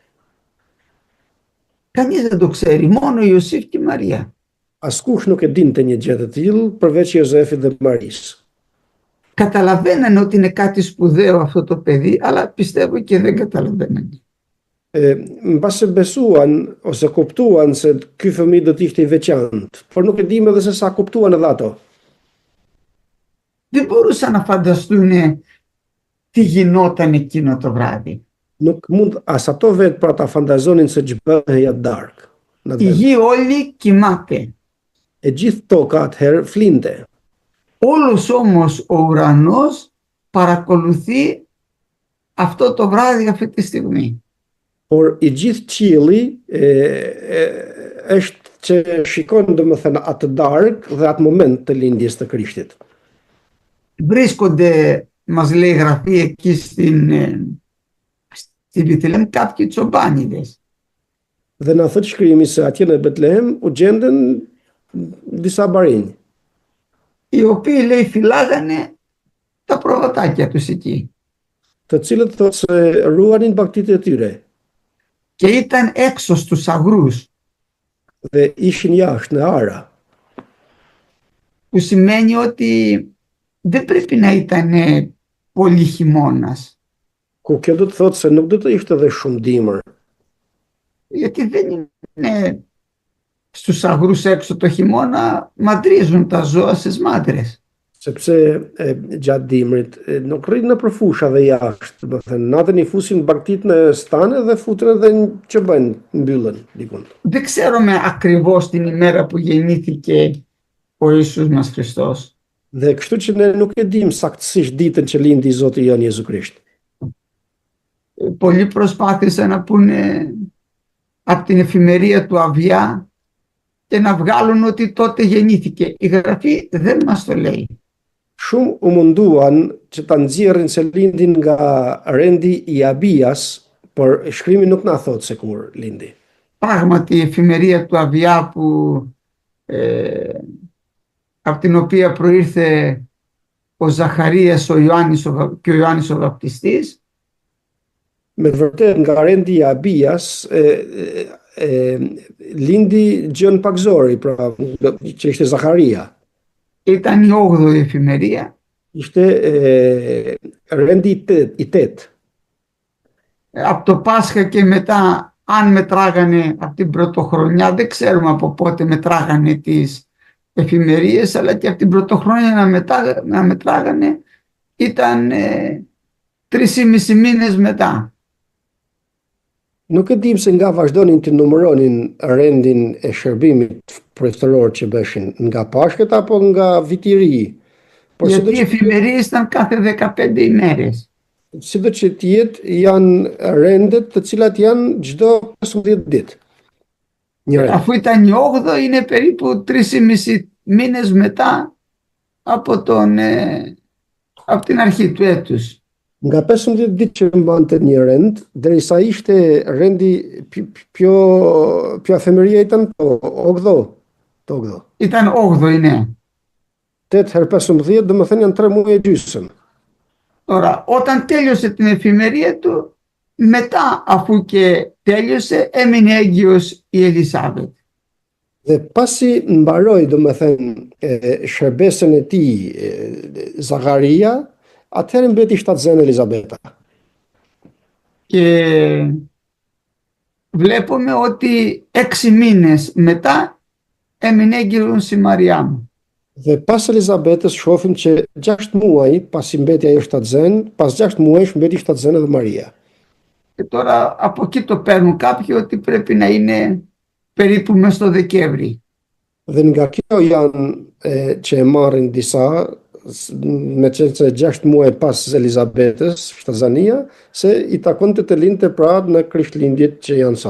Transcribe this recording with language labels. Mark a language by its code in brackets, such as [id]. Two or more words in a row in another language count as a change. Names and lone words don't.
[el] Κανείς δεν το ξέρει, μόνο ο Ιωσήφ και η Μαρία. [sq] Askush nuk e dinte një gjë të tillë përveç Jozefit dhe Marisë. [el] Καταλαβαίνανε ότι είναι κάτι σπουδαίο αυτό το παιδί, αλλά πιστεύω και δεν καταλαβαίνανε. [sq] Mbase besuan ose kuptuan se ky fëmijë do të ishte i veçantë, por nuk e dim edhe se sa kuptuan edhe ato. [el] Δεν μπορούσαν να φανταστούν τι γινόταν εκείνο το βράδυ. [sq] Nuk mund as ato vetë pra ta fantazonin se ç'bëhej atë darkë. [el] Η γη όλη κοιμάται. [sq] E gjithë toka atëherë flinte. [el] Όλος όμως ο ουρανός παρακολουθεί αυτό το βράδυ, αυτή τη στιγμή. [sq] Por i gjithë qielli është që shikon domethënë atë darkë dhe atë moment të lindjes të Krishtit. [el] Βρίσκονται, μας λέει γραφή εκεί στη Βιθλεέμ, κάποιοι τσομπάνιδες. [sq] Dhe na thot shkrimi se atje në Betlehem u gjenden disa barinj, [el] Οι οποίοι, λέει, φυλάγανε τα προβατάκια τους εκεί. [sq] të cilët thot se ruanin bagtitë e tyre [el] Και ήταν έξω στους αγρούς, [sq] dhe ishin jashtë në ara, [el] που σημαίνει ότι δεν πρέπει να ήταν πολύ χειμώνας. [sq] ku kjo do të thot se nuk do të ishte edhe shumë dimër, [el] Γιατί δεν είναι στους αγρούς έξω το χειμώνα, μαντρίζουν τα ζώα στις μάντρες. [sq] sepse gjatë dimrit nuk rrin në përfusha dhe jashtë, do të thënë natën i fusin bagtitë në stane dhe futen edhe që bëjnë mbyllen dikun. [el] Δεν ξέρουμε ακριβώς την ημέρα που γεννήθηκε ο Ιησούς μας Χριστός. [sq] Dhe kështu që ne nuk e dim saktësisht ditën që lindi Zoti jon Jezu Krisht. [el] Πολλοί προσπάθησαν να πούνε από την εφημερία του Αβιά και να βγάλουν ότι τότε γεννήθηκε. Η Γραφή δεν μας το λέει. [sq] Shumë u munduan që ta nxjerrin se lindin nga rendi i Abias, por shkrimi nuk na thot se kur lindi. [el] Πράγματι η εφημερία του Αβιά που από την οποία προήρθε ο Ζαχαρίας και ο Ιωάννης ο Βαπτιστής, [sq] Me vërtet nga rendi i Abias lindi Gjon Pagzori, pra që ishte Zakaria. [el] ήταν η 8η εφημερία. [sq] Ishte rendi i tet. [el] Από το Πάσχα και μετά, αν μετράγανε από την πρωτοχρονιά, δεν ξέρουμε από πότε μετράγανε τις εφημερίες, αλλά και από την πρωτοχρονιά να μετράγανε ήταν 3,5 μήνες μετά. [sq] Nuk e dim se nga vazhdonin të numëronin rendin e shërbimit përshtatëror që bëshin nga Pashkët apo nga viti i ri. Por [el] Γιατί οι εφημερίες ήταν κάθε 15 ημέρες. [sq] Sido që të jetë janë rendet të cilat janë çdo 15 ditë. Një rend. [el] Αφού ήταν η 8η, είναι περίπου 3,5 μήνες μετά από την αρχή του έτους. [sq] Nga 15 ditë që mbante një rend, derisa ishte rendi [el] πιο εφημερία ήταν το 8ο. Ήταν 8η, ναι. [sq] 8 herë 15, domethënë janë 3 muaj e gjysmë. [el] Τώρα, όταν τέλειωσε την εφημερία του, μετά αφού και τέλειωσε, έμεινε έγκυος η Ελισάβετ. [sq] Dhe pasi mbaroi domethënë shërbesën e tij Zakaria, atëherë mbeti shtatzënë Elizabeta. [el] Και βλέπουμε ότι 6 μήνες μετά έμεινε έγκυος η Μαριάμ. [sq] Dhe pas Elizabetës shohim që 6 muaj pasi mbeti ajo shtatzënë, pas 6 muajsh mbeti shtatzënë edhe Maria. [el] Και τώρα από εκεί το παίρνουν κάποιοι ότι πρέπει να είναι περίπου μες στο Δεκέμβρη. [sq] Dhe nga kjo janë që e marrin disa, me qenë se 6 muaj pas Elizabetës, shtazania, se i takonte të lindte pra në Krishtlindjet që janë sot.